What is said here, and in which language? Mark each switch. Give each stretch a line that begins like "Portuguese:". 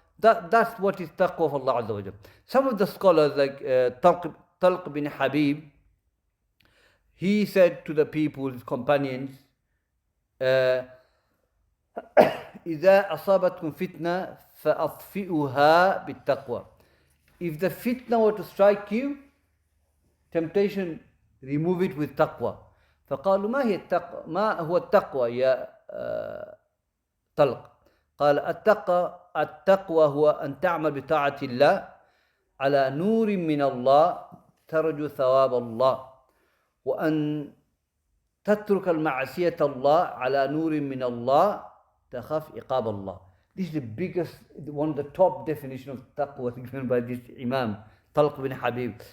English: That's what is taqwa of Allah Azza wa Jal. Some of the scholars, like Talq bin Habib, he said to the people, his companions,
Arabic: إذا أصابتكم فتنة فأطفئوها بالتقوى.
English: If the fitna were to strike you, temptation, remove it with taqwa.
Arabic: فقالوا ما هو التقوى يا طلق؟ قال التقوى هو أن تعمل بطاعة الله على نور من الله ترجو ثواب الله وأن تترك المعصية الله على نور من الله تخاف عقاب الله.
English: This is the biggest, one of the top definition of taqwa given by this Imam Talq bin Habib.